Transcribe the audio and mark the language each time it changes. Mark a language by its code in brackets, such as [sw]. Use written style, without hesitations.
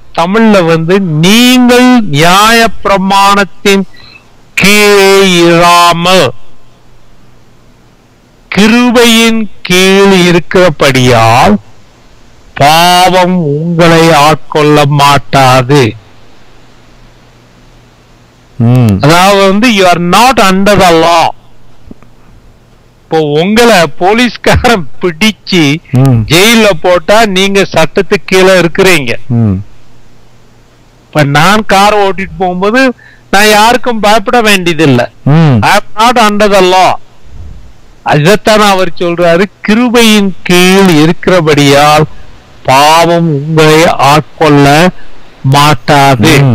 [ta] தமிழ்ல நீங்கள் நியாய பிரமாணத்தின் கீழே இராமல் கிருபையின் கீழ் இருக்கிறபடியால் பாவம் உங்களை ஆட்கொள்ள மாட்டாது. [en] அதாவது you are not under the law. [ta] இப்போ உங்களை போலீஸ்காரன் பிடிச்சு ஜெயில போட்டா நீங்க சட்டத்துக்கு கீழே இருக்கிறீங்க. இப்ப நான் கார் ஓட்டிட்டு போகும்போது நான் யாருக்கும் பயப்பட வேண்டியதில்லை. [en] I am not under the law. [ta] அதைத்தான் அவர் சொல்றாரு, கிருபையின் கீழ் இருக்கிறபடியால் பாவம் உங்களை ஆட்கொள்ள மாட்டாது.